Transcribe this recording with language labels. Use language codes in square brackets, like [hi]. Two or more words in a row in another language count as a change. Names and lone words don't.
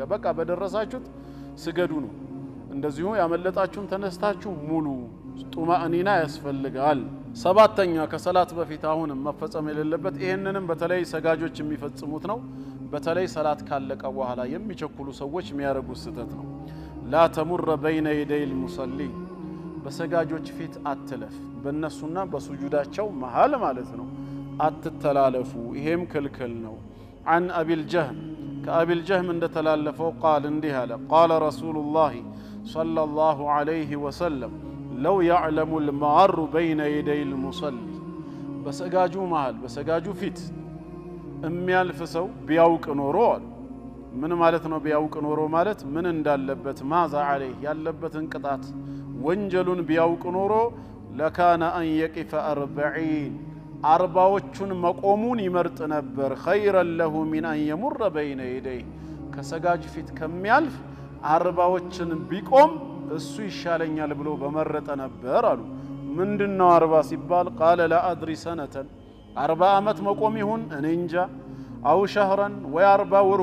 [am] በቃ በደረሳችሁት ስገዱ ነው። እንደዚሁ ያመለጣችሁን ተነስታችሁ ሙሉ ጡማእኒና ያስፈልጋል። ሰባተኛ ከሰላት በፊት አሁን መፈጸም የሌለበት ይሄንንም በተለይ ሰጋጆች የሚፈጽሙት ነው። በተለይ ሰላት ካለቀ በኋላ የሚቸኩሉ ሰዎች የሚያረጉት ስተት ነው። [ar] لا تمر بين يدي المصلين [am] በሰጋጆች ፊት አትለፍ፣ በእነሱና በሱጁዳቸው መሃል ማለት ነው አትተላለፉ። ይሄም ክልክል ነው። [ar] عن أبي الجهم كأبي الجهم [am] እንደተላለፈው قال እንዲህ አለ [ar] قال رسول الله صلى الله عليه وسلم لو يعلم المعر بين يدي المصلي [am] በሰጋጁ መሃል በሰጋጁ ፊት የሚያልፍ ሰው ቢያውቅ ኖሮ ምን ማለት ነው? ቢያውቅ ኖሮ ማለት ምን እንዳለበት [ar] ماذا عليه [am] ያለበትን ቅጣት ወንጀሉን ቢያውቅ ኖሮ [ar] لكان أن يقف [am] 40ዎቹን መቆሙን ይመርጥ ነበር። [ar] خيرا له من أن يمر بين يدي [am] ከሰጋጅ ፊት ከሚያልፍ 40ዎችን ቢቆም እሱ ይሻለኛል ብሎ በመረጠ ነበር አሉ። ምንድነው 40 ሲባል [ar] قال لا أدري سنة [am] 40 ዓመት መቆም ይሁን እኔ እንጃ፣ [ar] أو شهرا [am] ወይ 40 ወር